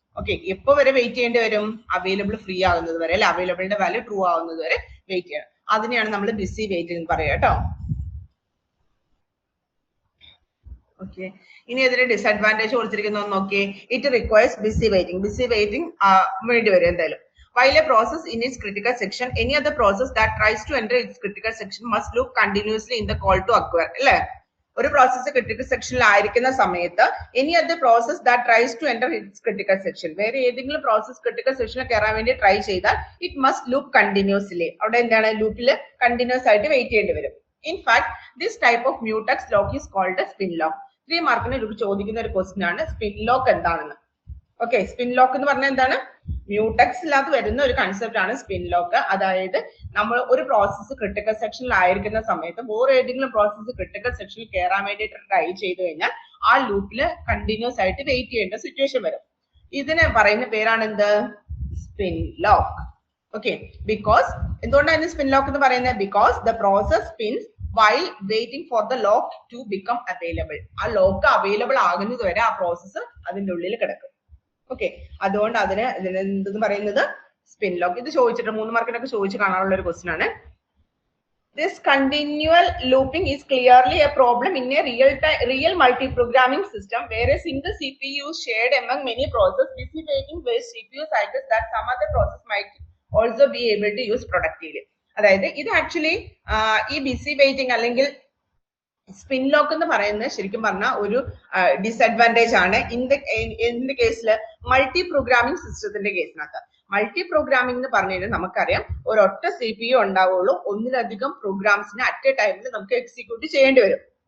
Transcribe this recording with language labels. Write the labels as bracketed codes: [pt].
[ml] Okay, എപ്പോ വരെ wait ചെയ്യേണ്ടി വരും? അവൈലബിൾ ഫ്രീ ആകുന്നത് വരെ, അല്ലെ അവൈലബിളിന്റെ വാല്യൂ ട്രൂ ആവുന്നത് വരെ വെയിറ്റ് ചെയ്യണം. അതിനെയാണ് നമ്മൾ ബിസി വെയിറ്റിംഗ് എന്ന് പറയുക കേട്ടോ. ഓക്കെ, ഇനി ഇതിന്റെ ഡിസഡ്വാൻറ്റേജ് കൊടുത്തിരിക്കുന്നത് നോക്കിയേ. [en] It requires busy waiting. Busy waiting [ml] വേണ്ടി വരും എന്തായാലും. [en] While a process in its critical section, any other process that tries to enter its critical section must loop continuously in the call to acquire. [ml] അല്ലേ, ഒരു process critical സെക്ഷനിൽ ആയിരിക്കുന്ന സമയത്ത് [en] any other process that tries to enter its critical section, [ml] വേറെ ഏതെങ്കിലും process critical സെക്ഷനിൽ കയറാൻ വേണ്ടി ട്രൈ ചെയ്താൽ [en] It must loop continuously. [ml] അവിടെ എന്താണ്, ലൂപ്പിൽ കണ്ടിന്യൂസ് ആയിട്ട് വെയിറ്റ് ചെയ്യേണ്ടി വരും. [en] In fact this type of mutex lock is called a spin lock. [ml] 3 മാർക്കിന് ചോദിക്കുന്ന ഒരു ക്വസ്റ്റ്യൻ ആണ് സ്പിൻ ലോക്ക് എന്താണെന്ന്. ഓക്കെ, സ്പിൻ ലോക്ക് എന്ന് പറഞ്ഞാൽ എന്താണ്? മ്യൂട്ടക്സിനകത്ത് വരുന്ന ഒരു കൺസെപ്റ്റ് ആണ് സ്പിൻ ലോക്ക്. അതായത് നമ്മൾ ഒരു പ്രോസസ്സ് ക്രിട്ടിക്കൽ സെക്ഷനിൽ ആയിരിക്കുന്ന സമയത്ത് വേറെ ഏതെങ്കിലും പ്രോസസ്സ് ക്രിട്ടിക്കൽ സെക്ഷനിൽ കയറാൻ വേണ്ടിയിട്ട് ട്രൈ ചെയ്ത് കഴിഞ്ഞാൽ ആ ലൂപ്പിൽ കണ്ടിന്യൂസ് ആയിട്ട് വെയിറ്റ് ചെയ്യേണ്ട സിറ്റുവേഷൻ വരും. ഇതിനെ പറയുന്ന പേരാണ് എന്ത്? Spin lock. ഓക്കെ, ബിക്കോസ് എന്തുകൊണ്ടാണ് സ്പിൻ ലോക്ക് എന്ന് പറയുന്നത്? [en] Because the process spins while waiting for the lock to become available. [ml] ആ ലോക്ക് അവൈലബിൾ ആകുന്നത് വരെ ആ പ്രോസസ്സ് അതിന്റെ ഉള്ളിൽ കിടക്കും. ഓക്കെ, അതുകൊണ്ട് അതിന് എന്തെന്ന് പറയുന്നത് സ്പിൻ ലോക്ക്. ഇത് ചോദിച്ചിട്ട് 3 മാർക്കിനൊക്കെ ചോദിച്ചു കാണാനുള്ള ഒരു ക്വസ്റ്റ്യൻ ആണ്. [en] This continual looping is clearly a problem in a real multi-programming system where a single CPU is shared among many processes, dissipating waste CPU cycles that some other process might also be able to use productively. [ml] അതായത് ഇത് actually ഈ BC waiting അല്ലെങ്കിൽ spin lock എന്ന് പറയുന്നത് ശരിക്കും പറഞ്ഞാൽ ഒരു disadvantage ആണ് എന്ത് കേസിൽ? മൾട്ടി പ്രോഗ്രാമിംഗ് സിസ്റ്റത്തിന്റെ കേസിനകത്ത്. മൾട്ടി പ്രോഗ്രാമിംഗ് എന്ന് പറഞ്ഞു കഴിഞ്ഞാൽ നമുക്കറിയാം ഒരൊറ്റ CPU ഉണ്ടാവുള്ളൂ, ഒന്നിലധികം പ്രോഗ്രാംസിനെ അറ്റ് എ ടൈമിൽ നമുക്ക് എക്സിക്യൂട്ട് ചെയ്യേണ്ടി വരും.